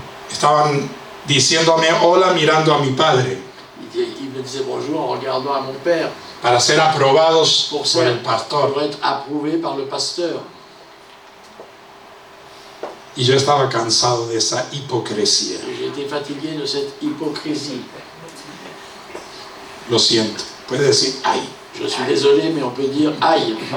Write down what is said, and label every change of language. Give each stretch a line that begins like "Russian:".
Spanish: Estaban diciéndome hola mirando a mi padre,
French: Il me disait bonjour en regardant à mon père
Spanish: para ser aprobados
French: pour,
Spanish: por el pastor.
French: pour être approuvé par le pasteur.
Spanish: Y yo estaba cansado de esa hipocresía.
French: Et j'étais fatigué de cette hypocrisie.
Spanish: Lo siento. Puede decir, ay.
French: Je suis désolé, mais on peut dire aïe.